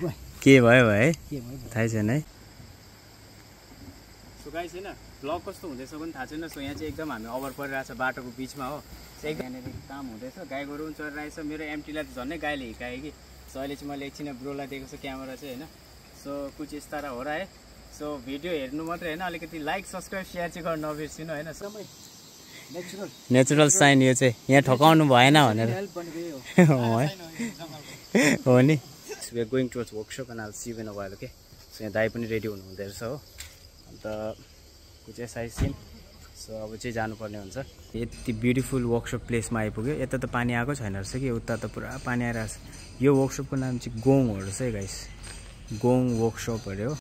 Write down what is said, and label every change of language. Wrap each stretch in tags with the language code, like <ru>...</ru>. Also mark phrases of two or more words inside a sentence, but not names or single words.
<ne>के भयो है थाहै छैन है</ne> <en>so guys</en> <ne>होइन ब्लग कस्तो हुँदैछ पनि थाहा छैन। सो यहाँ चाहिँ एकदम हामी अभर परिरहेछ बाटोको बिचमा हो। सो एकदम यहाँनिर काम हुँदैछ, गाई गोरु पनि चरिरहेछ। मेरो एमटीलाई त झन्डै गाईले हिर्कायो कि। सो अहिले चाहिँ मैले एकछिन ब्रोलाई दिएको छु क्यामेरा चाहिँ होइन।</ne> <hi>सो कुछ यस तरह हो रहा है।</hi> <ne>सो भिडियो हेर्नु मात्रै होइन, अलिकति</ne> <en>like subscribe share</en> <ne>चाहिँ गर्न नबिर्सिनु होइन। समय</ne> <en>natural sign</en> <ne>यो चाहिँ यहाँ ठकाउनु भएन भनेर हो नि।</ne> <en>we are going towards workshop and I'll see you in a while okay.</en> <ne>सो यहाँ दाइ पनि रेडी हुनुहुँदो रहेछ हो। अन्त कुछ साइज सिन। सो अब चाहिँ जानुपर्ने हुन्छ। यति</ne> <en>beautiful workshop</en> <ne>प्लेसमा आइपुग्यो। यता त पानी आएको छैन रहेछ कि, उता त पुरा पानी आइरहेको छ। यो वर्कसपको नाम चाहिँ गोङ हो रहेछ है गाइस, गोङ वर्कसप अरे हो।</ne>